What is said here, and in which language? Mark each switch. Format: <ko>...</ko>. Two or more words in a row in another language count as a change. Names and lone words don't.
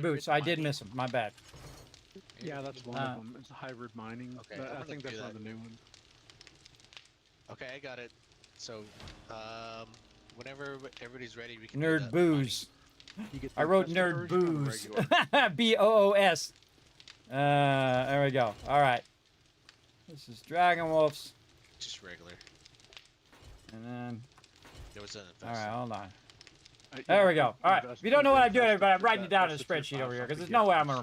<en>boots. I did mining? miss them. My bad. Yeah, that's one of them. It's hybrid mining. Okay, But I'm I gonna think do that's one that. of the new one. Okay, I got it. So, whenever everybody's ready, we can do Nerd that booze. You get I the wrote custom nerd version or the booze. regular? B-O-O-S. There we go. All right. This is Dragon Wolf's. Just regular. And then... There was an All right, hold on. There we go. All right. invest- If you don't know what I'm doing, invest everybody, I'm if writing it that- down in a that's the tier spreadsheet five over here because something, there's no you way have I'm to</en>